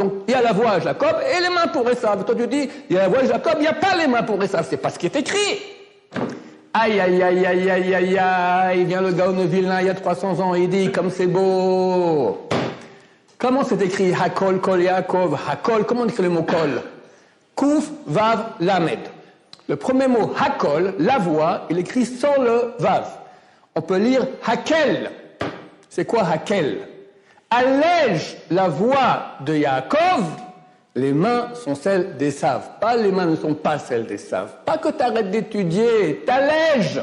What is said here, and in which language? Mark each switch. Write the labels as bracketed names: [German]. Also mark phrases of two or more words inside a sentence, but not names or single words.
[French] Donc il y a la voix à Jacob et les mains pour Esav. Toi tu dis il y a la voix de Jacob, il n'y a pas les mains pour Esav. C'est pas ce qui est écrit. Aïe aïe aïe aïe aïe aïe aïe. Il vient le Gaon de Vilna il y a 300 ans, il dit comme c'est beau. Comment c'est écrit [Hebrew] הקול קול יעקב? [French] Hakol, comment on écrit le mot kol? [Hebrew] קוף וו למד. [French] Le premier mot, Hakol, la voix, il écrit sans le Vav. On peut lire Hakel. C'est quoi Hakel? Allège la voix de Yaakov, les mains sont celles d'Esav. Pas les mains ne sont pas celles d'Esav. Pas que tu arrêtes d'étudier, t'allèges.